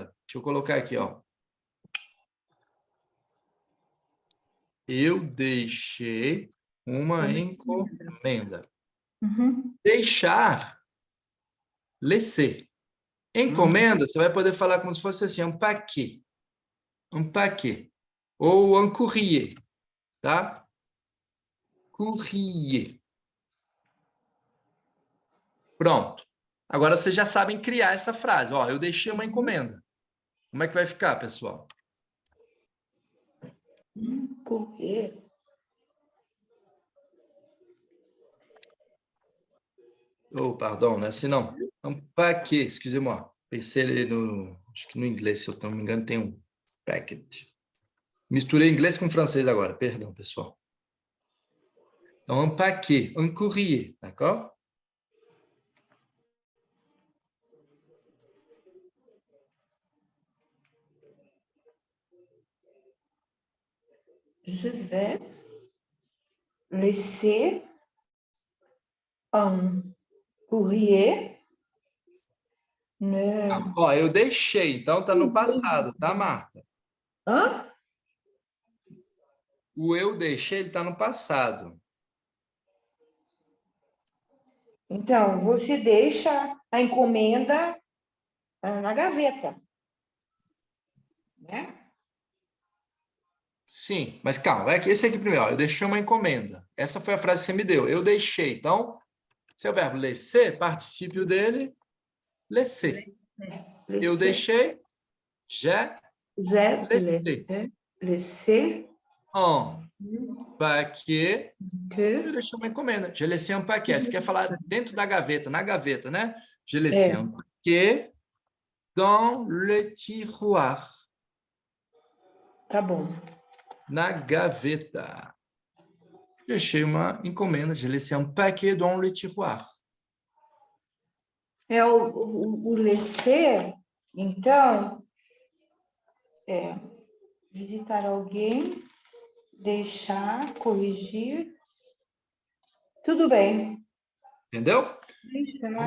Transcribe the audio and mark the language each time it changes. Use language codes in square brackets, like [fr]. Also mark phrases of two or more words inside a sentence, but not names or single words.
[pt] Deixa eu colocar aqui, ó. Eu deixei uma encomenda. Deixar, laisser. Encomenda, você vai poder falar como se fosse assim, um paquet. Um paquet. Ou um courrier, tá? Courrier. Pronto. Agora vocês já sabem criar essa frase. Ó, eu deixei uma encomenda. Como é que vai ficar, pessoal? Correr. Oh, perdão, não é assim não. [fr] Um paquet, excusez-moi. [pt] Pensei ali no... Acho que no inglês, se eu não me engano, tem um packet. Misturei inglês com francês agora. Perdão, pessoal. Então, [fr] un paquet, un courrier, d'accord? Je vais laisser un courrier. [pt] Ó, eu deixei, então tá no passado, tá, Marta? Hã? O eu deixei, ele tá no passado. Então, você deixa a encomenda na gaveta, né? Sim, mas calma, é que esse aqui primeiro, ó, eu deixei uma encomenda. Essa foi a frase que você me deu, eu deixei. Então, se é o verbo laisser, particípio dele, laisser. Eu deixei, [fr] j'ai J'ai laissé. laissé Un paquet, [pt] eu que... deixei uma encomenda. [fr] J'ai laissé un paquet. [pt] Você quer falar dentro da gaveta, na gaveta, né? [fr] J'ai laissé un paquet dans le tiroir. [pt] Tá bom. Na gaveta. Deixei uma encomenda. [fr] J'ai laissé un paquet dans le tiroir. [pt] É o laisser, então, visitar alguém, deixar, corrigir. Tudo bem. Entendeu? Deixar,